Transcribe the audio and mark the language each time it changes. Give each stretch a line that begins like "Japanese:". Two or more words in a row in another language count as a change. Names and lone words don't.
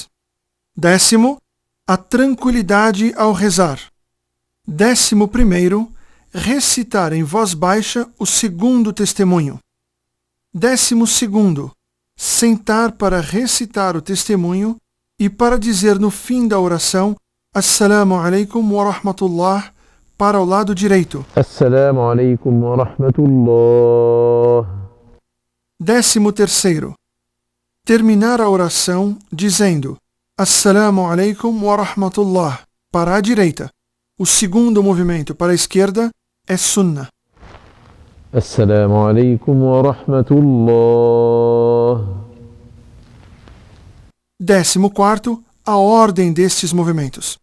Portuguese: Décimo, a tranquilidade ao rezar. 11º, recitar em voz baixa o segundo testemunho. 12º, sentar para recitar o testemunho e para dizer no fim da oração
Arabic: السلام عليكم ورحمة الله
Portuguese: para o lado direito.
Arabic: السلام عليكم ورحمة الله.
Portuguese: 13º, terminar a oração dizendo
Arabic: السلام عليكم ورحمة الله
Portuguese: para a direita. O segundo movimento para a esquerda é sunnah.
Arabic: السلام عليكم ورحمة الله.
Portuguese: 14º, a ordem destes movimentos.